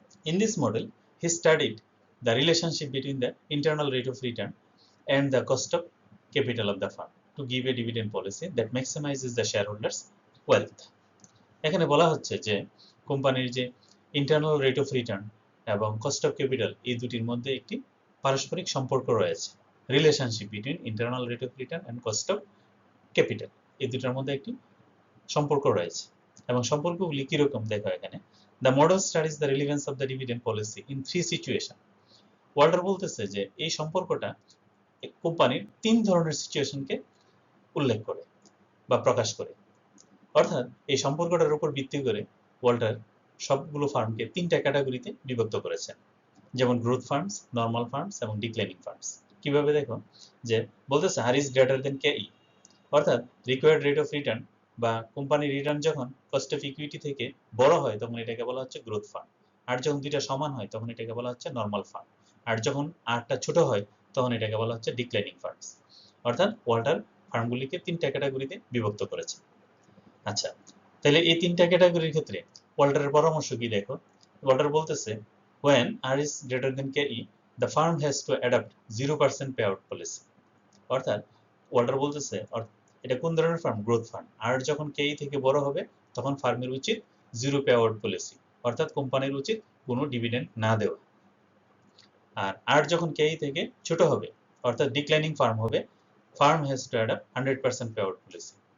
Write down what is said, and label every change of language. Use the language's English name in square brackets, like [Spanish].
[English] In this model, he studied the relationship between the internal rate of return and the cost of capital of the firm to give a dividend policy that maximizes the shareholders' wealth. [Bangla] এখানে বলা হচ্ছে যে কোম্পানির যে internal rate of return এবং cost of capital এই দুটির মধ্যে একটি পারস্পরিক সম্পর্ক রয়েছে। Relationship between internal rate of return and cost of capital, এই দুটার মধ্যে একটি সম্পর্ক রয়েছে। এবং সম্পর্কগুলি কিরকম দেখো এখানে। [English] The model studies the relevance of the dividend policy in three situations. [Bangla] Walter বলতেছে যে এই সম্পর্কটা কোম্পানির তিন ধরনের সিচুয়েশনকে উল্লেখ করে বা প্রকাশ করে। অর্থাৎ এই সম্পর্কটার উপর ভিত্তি করে ওয়াল্টার সবগুলো ফার্মকে তিনটা ক্যাটাগরিতে বিভক্ত করেছেন, যেমন গ্রোথ ফার্মস, নর্মাল ফার্মস এবং ডিক্লাইনিং ফার্মস। কিভাবে দেখো যে বলতেছে [English] R is greater than K E, [Bangla] অর্থাৎ রিকোয়ার্ড রেট অফ রিটার্ন বা কোম্পানির রিটার্ন যখন কস্ট অফ ইকুইটি থেকে বড় হয় তখন এটাকে বলা হচ্ছে গ্রোথ ফার্ম, আর যখন দুইটা সমান হয় তখন এটাকে বলা হচ্ছে নর্মাল ফার্ম, আর যখন আরটা ছোট হয় তখন এটাকে বলা হচ্ছে ডিক্লাইনিং ফার্মস। অর্থাৎ ওয়াল্টার ফার্মগুলিকে তিনটা ক্যাটাগরিতে বিভক্ত করেছে। আচ্ছা, তাহলে এই তিনটা ক্যাটাগরির ক্ষেত্রে ওয়াল্টারের পরামর্শ কি দেখো। ওয়াল্টার বলতেছে [English] when R is greater than KE the firm has to adopt 0% payout policy। [Bangla] অর্থাৎ ওয়াল্টার বলতেছে এটা কোন ধরনের ফার্ম? Growth farm. আর যখন কেই থেকে বড় হবে তখন ফার্মের উচিত জিরো পে আউট পলিসি, অর্থাৎ কোম্পানির উচিত কোনো ডিভিডেন্ড না দেওয়া। আর যখন কেই থেকে ছোট হবে অর্থাৎ ডিক্লাইনিং ফার্ম হবে, [English] Firm has to adapt 100% payout policy.